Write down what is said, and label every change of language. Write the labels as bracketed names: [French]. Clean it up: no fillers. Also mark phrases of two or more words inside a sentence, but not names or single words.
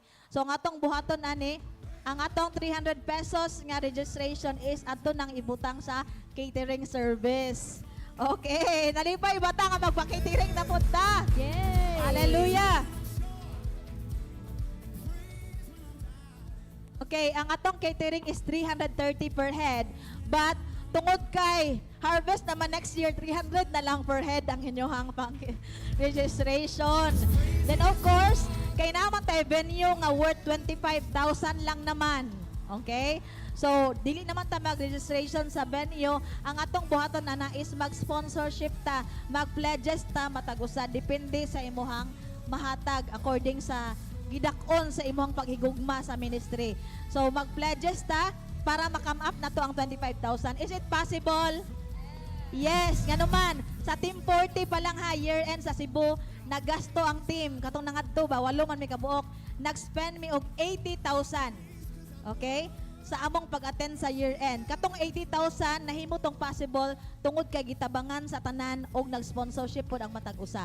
[Cebuano] So ang atong buhaton ani ang atong 300 pesos nga registration is ato nang ibutang sa catering service. Okay, nalipay bata nga magpa-catering na punta. Yay! Hallelujah! Okay, ang atong catering is 330 [English] per head. [Cebuano] But tungod kay harvest naman [English] next year, [Cebuano] 300 na lang [English] per head [Cebuano] ang inyong registration. [English] Then of course, [Cebuano] kay naman tayo venue nga worth 25,000 lang naman. Okay? So, dili naman ta mag-registration sa venue. Ang atong buhaton na is mag-sponsorship ta, mag-pledges ta, matag-usa. Depende sa imuhang mahatag according sa gidakon sa imong paghigugma sa ministry. So, mag-pledges ta para makam up na to ang 25,000. [English] Is it possible? Yes, [Cebuano] nga naman. Sa Team 40 pa lang ha, year-end sa Cebu, nagasto ang team. Katong nangadto ba, 8 man may kabuok. Nag-spend mi og 80,000. Okay? Sa among pag-attend sa year-end. Katong 80,000, nahimo tong possible tungod kay gitabangan sa tanan og nag-sponsorship pod ang matag-usa.